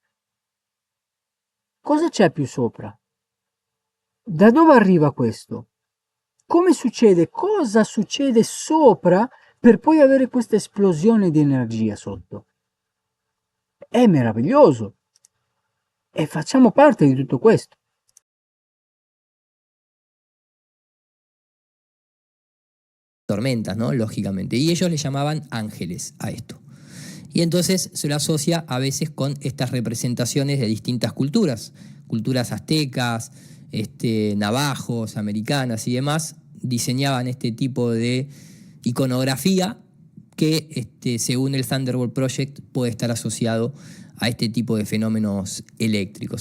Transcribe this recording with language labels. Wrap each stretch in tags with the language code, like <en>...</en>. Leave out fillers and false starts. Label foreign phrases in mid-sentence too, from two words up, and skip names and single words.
<it>Cosa c'è più sopra? Da dove arriva questo? Come succede? Cosa succede sopra per poi avere questa esplosione di energia sotto? È meraviglioso e facciamo parte di tutto questo.</it> <es>Tormentas, ¿no? Lógicamente. Y ellos le llamaban ángeles a esto. Y entonces se lo asocia a veces con estas representaciones de distintas culturas, culturas aztecas, navajos, americanas y demás, diseñaban este tipo de iconografía que, según el Thunderbolt Project, puede estar asociado a este tipo de fenómenos eléctricos.</es>